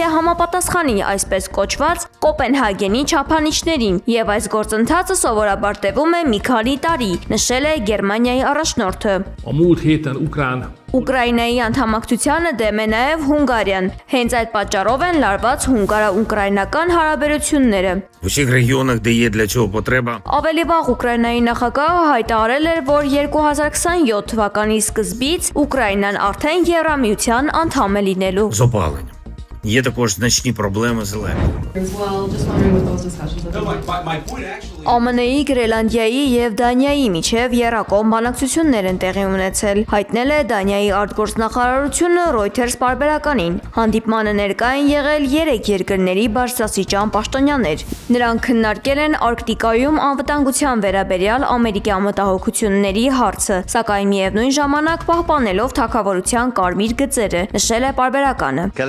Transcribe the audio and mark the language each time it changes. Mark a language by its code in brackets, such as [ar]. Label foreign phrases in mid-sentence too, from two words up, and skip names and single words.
[hy] է համապատասխանի այսպես կոչված Կոպենհագենի չափանիշներին, եւ այս գործընթացը սովորաբար տևում է մի քանի տարի, նշել է Գերմանիայի առաջնորդը։ Ուկրաինայի անդամակցությանը դեմ է նաև Հունգարիան։ Հենց այդ պատճառով են լարված հունգարա-ուկրաինական հարաբերությունները։ Ավելի վաղ Ուկրաինայի նախագահը հայտարարել էր, որ 2027 թվականի սկզբից Ուկրաինան արդեն Եվրամիության անդամ է լինելու։ [uk] Є також значні проблеми з електрикою. [hy] ԱՄՆ-ի, Գրելանդիայի եւ Դանիայի միջև եռակողմ բանակցություններ են տեղի ունեցել, հայտնել է Դանիայի արտգործնախարարությունը Reuters պարբերականին։ Հանդիպմանը ներկա են եղել 3 երկրների բարձրաստիճան պաշտոնյաներ։ Նրանք քննարկել են Արկտիկայում անվտանգության վերաբերյալ ամերիկյան մտահոգությունների հարցը, սակայն միևնույն ժամանակ պահպանելով թագավորության կարմիր գծերը, նշել է պարբերականը։